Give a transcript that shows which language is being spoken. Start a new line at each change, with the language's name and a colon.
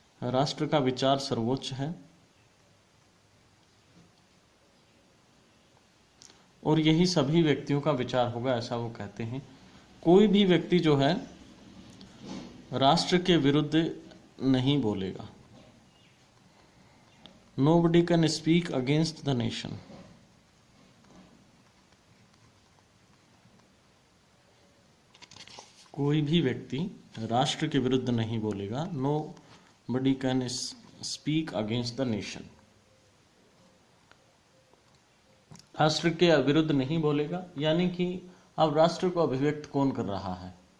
Hindi: राष्ट्र का विचार सर्वोच्च है, और यही सभी व्यक्तियों का विचार होगा, ऐसा वो कहते हैं। कोई भी व्यक्ति जो है राष्ट्र के विरुद्ध नहीं बोलेगा।
English: Nobody can speak against the nation.
Hindi: कोई भी व्यक्ति राष्ट्र के विरुद्ध नहीं बोलेगा।
English: Nobody can speak against the nation.
Hindi: राष्ट्र के विरुद्ध नहीं बोलेगा, यानी कि अब राष्ट्र को अभिव्यक्त कौन कर रहा है?